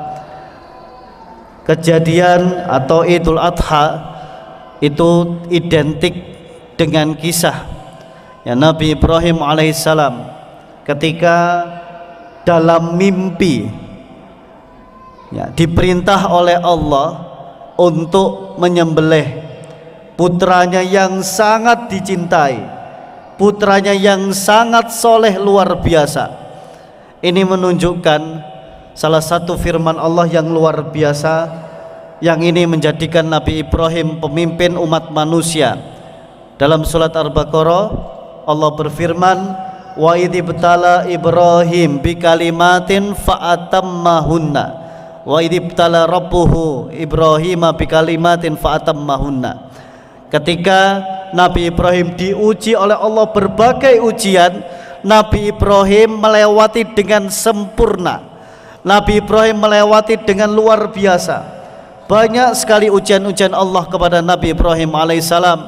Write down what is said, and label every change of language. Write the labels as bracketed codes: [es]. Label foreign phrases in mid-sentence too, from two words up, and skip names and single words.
[id] kejadian atau Idul Adha itu identik dengan kisah ya Nabi Ibrahim alaihissalam ketika dalam mimpi ya diperintah oleh Allah untuk menyembelih putranya yang sangat dicintai, putranya yang sangat soleh luar biasa. Ini menunjukkan salah satu firman Allah yang luar biasa, yang ini menjadikan Nabi Ibrahim pemimpin umat manusia. Dalam surat Al-Baqarah Allah berfirman, [ar] وإذ ابتلى إبراهيم بكلمات فأتمهن وإذ ابتلى ربه إبراهيم بكلمات فأتمهن. [id] Ketika Nabi Ibrahim diuji oleh Allah berbagai ujian, Nabi Ibrahim melewati dengan sempurna. Nabi Ibrahim melewati dengan luar biasa. Banyak sekali ujian-ujian Allah kepada Nabi Ibrahim alaihissalam.